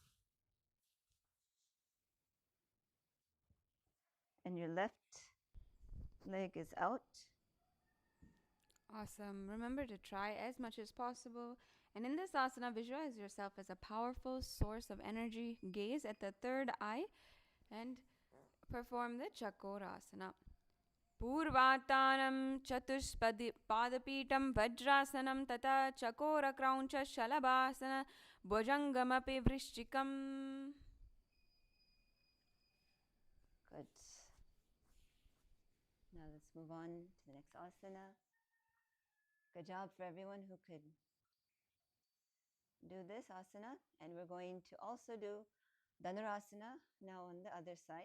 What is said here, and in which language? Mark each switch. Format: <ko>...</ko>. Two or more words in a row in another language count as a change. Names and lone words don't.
<en>And your left leg is out. Awesome. Remember to try as much as possible. And in this asana, visualize yourself as a powerful source of energy. Gaze at the third eye and perform the Chakorasana.</en> <sa>Purvatanam Chatuspadi Padapitam Vajrasanam Tata Chakora Krauncha Shalabhasana Bhujangamapi Vrishchikam.</sa> <en>Good. Now let's move on to the next asana. Good job for everyone who could do this asana. And we're going to also do Dhanurasana now on the other side.</en>